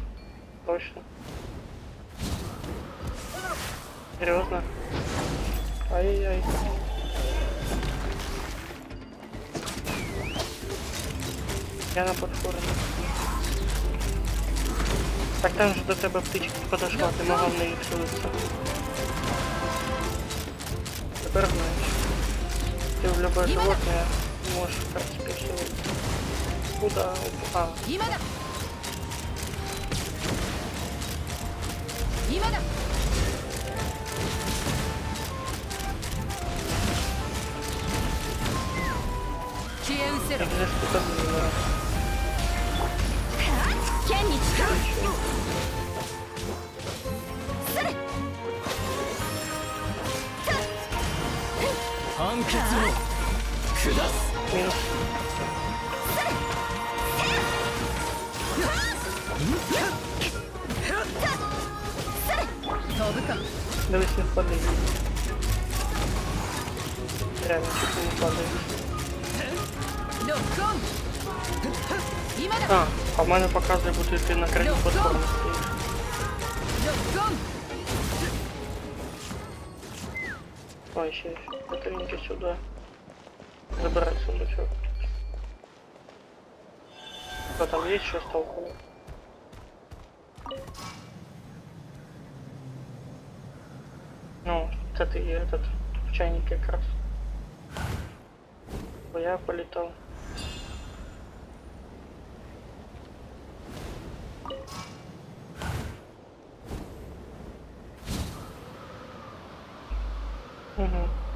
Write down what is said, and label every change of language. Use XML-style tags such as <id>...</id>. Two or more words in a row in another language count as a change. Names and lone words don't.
<ru>Точно. Серьезно? Ай-яй-яй. Я на платформе.</ru> <uk>Так там же до тебе</uk> <ru>птичка подошла,</ru> <uk>ти могла в неї вселитися. Тепер знаєш. Ти</uk> <ru>в любое животное</ru> <uk>можеш, в принципі, вселитися.</uk> <ru>Куда? А,</ru> <ja>今だ今だ消え失せろ</ja> <uk>як же ж тут обміна?</uk> <ja>剣に誓うそれ判決を下す</ja> <uk>Мінус. Дивись, не впади. Реально,</uk> <ru>чуть не</ru> <uk>впадаєш.</uk> <ja>ロックオン今だ</ja> <uk>А в мене показує, бути ти на краю платформи стоїш.</uk> <ja>ロックオン</ja> <uk>Ой, ще батарейки сюди.</uk> <ru>Забирай сундучок. Что там есть что столкнуло? Ну, это ты этот в чайнике как раз. Я полетал. Угу.</ru>